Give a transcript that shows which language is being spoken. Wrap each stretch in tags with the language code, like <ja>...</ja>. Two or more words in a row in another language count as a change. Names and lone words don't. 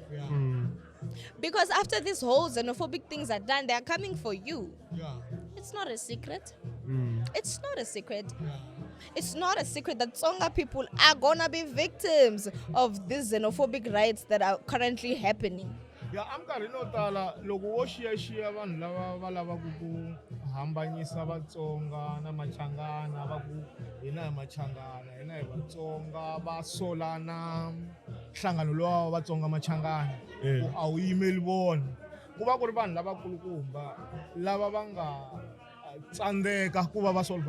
<en>Because after these whole xenophobic things are done, they are coming for you. It's not a secret. It's not a secret. It's not a secret that Tsonga people are gonna be victims of these xenophobic riots that are currently happening. Yeah, I'm</en> <ts>karhi no tala loko wo xiyaxiya vanhu lava va lavaka ku hambanyisa Vatsonga na Machangana va ku hina hi Machangana hina hi Vatsonga va solana nhlangano lowa wa Vatsonga Machangana ku a wu yimeli vona ku va ku ri vanhu lavakulukumba lava va nga tsandzeka ku va solve</ts>